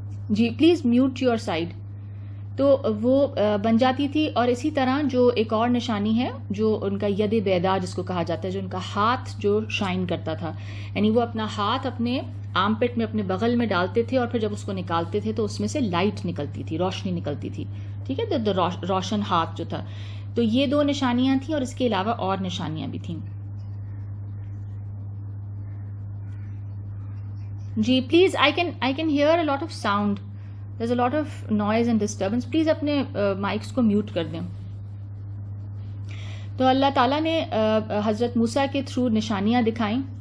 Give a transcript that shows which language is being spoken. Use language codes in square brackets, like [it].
[ur] جی please mute your side. تو وہ بن جاتی تھی, اور اسی طرح جو ایک اور نشانی ہے جو ان کا ید بیدا جس کو کہا جاتا ہے, جو ان کا ہاتھ جو شائن کرتا تھا, یعنی وہ اپنا ہاتھ اپنے آرم پٹ میں, اپنے بغل میں ڈالتے تھے, اور پھر جب اس کو نکالتے تھے تو اس میں سے لائٹ نکلتی تھی, روشنی نکلتی تھی. ٹھیک ہے, روشن ہاتھ جو تھا. تو یہ دو نشانیاں تھیں, اور اس کے علاوہ اور نشانیاں بھی تھیں. [en] جی please, I can hear a lot of sound. There's a lot of noise and disturbance. [ur] Please اپنے مائکس کو میوٹ کر دیں. تو اللہ تعالیٰ نے حضرت موسیٰ کے تھرو نشانیاں دکھائیں.